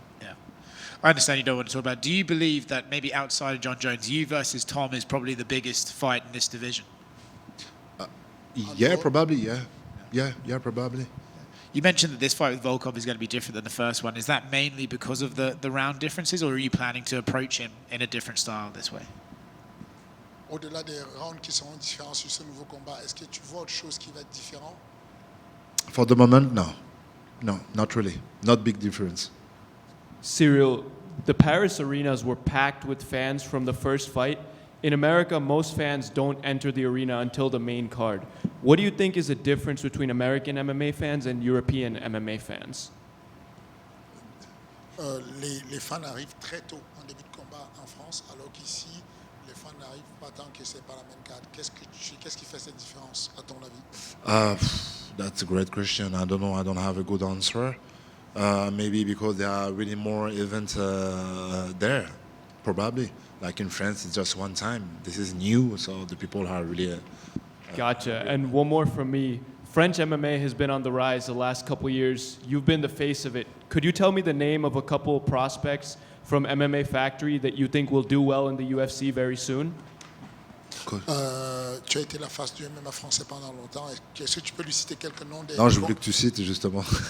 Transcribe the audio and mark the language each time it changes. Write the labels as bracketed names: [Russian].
[English] Yeah, I understand you don't want to talk about it. Do you believe that maybe outside of Jon Jones, you versus Tom is probably the biggest fight in this division? Yeah, probably. Yeah, probably. You mentioned that this fight with Volkov is going to be different than the first one. Is that mainly because of the round differences, or are you planning to approach him in a different style this way? [French] Au-delà des rounds qui seront différents sur ce nouveau combat, est-ce que tu vois autre chose qui va être différent? [English] For the moment, no. No, not really. Not big difference. Ciryl, the Paris arenas were packed with fans from the first fight. In America, most fans don't enter the arena until the main card. What do you think is the difference between American MMA fans and European MMA fans? [French] Les fans arrivent très tôt en début de combat en France, alors qu'ici, les fans n'arrivent pas tant que c'est pas la même carte. Qu'est-ce qui fait cette différence, à ton avis? [English] That's a great question. I don't know. I don't have a good answer. Maybe because there are really more events there, probably. Like in France, it's just one time. This is new, so the people are really... Gotcha. And one more from me. French MMA has been on the rise the last couple years. You've been the face of it. Could you tell me the name of a couple prospects from MMA Factory that you think will do well in the UFC very soon? Cool. [French] Tu as été la face du MMA français pendant longtemps. Est-ce que tu peux lui citer quelques noms des... Non, je voulais que tu cites justement.